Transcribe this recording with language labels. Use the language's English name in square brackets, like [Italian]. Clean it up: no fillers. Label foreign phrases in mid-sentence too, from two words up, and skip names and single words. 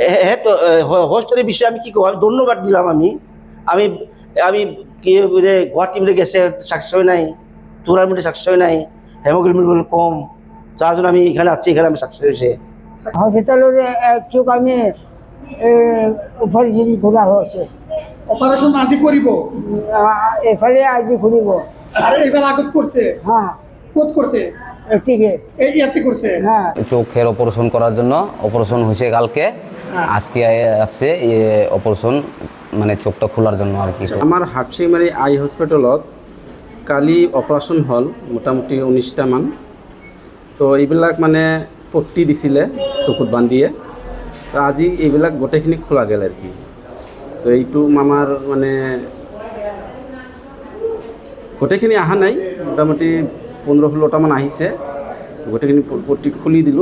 [Bangla] হ্যাঁ তো হোস্টেলের বিষয়ে আমি কি করবো, আমি ধন্যবাদ দিলাম। আমি আমি কি গুয়াহাটি মিলে গেছে সাকসেস হয় নাই, তুরার মিলে সাকসেস হয় নাই, হেমোগ্লোবিন কম, যার জন্য আমি এখানে আছি, এখানে আমি সাকসেস হয়েছে। হসপিটালের এক চোখ আমি অপারেশন করা হয়েছে, [Assamese] অপারেশন আজি করিব? এফালে আজি খুলিব। আর এবার আগত করছে? হ্যাঁ কোত করছে? ঠিকই এই ইয়াতে করছে? হ্যাঁ [Bangla] চোখের অপারেশন করার জন্য অপারেশন হয়েছে কালকে, আজকে আসছে অপারেশন মানে চোখটা খোলার জন্য আর কি। [Assamese] আমার হাটশিঙিমাৰী আই হস্পিটেলত কালি অপাৰেশ্যন হ'ল মোটামুটি 19টা মান। তো এইবিলাক মানে পট্টি দিছিলে চকুত বান্ধিয়ে, তো আজি এইবিলাক গোটেইখিনি খোলা গ'ল আর কি। তো এইটো আমাৰ মানে গোটেইখিনি অহা নাই, মোটামুটি 15-16টা মান আহিছে, গোটেইখিনি পট্টি খুলি দিলোঁ।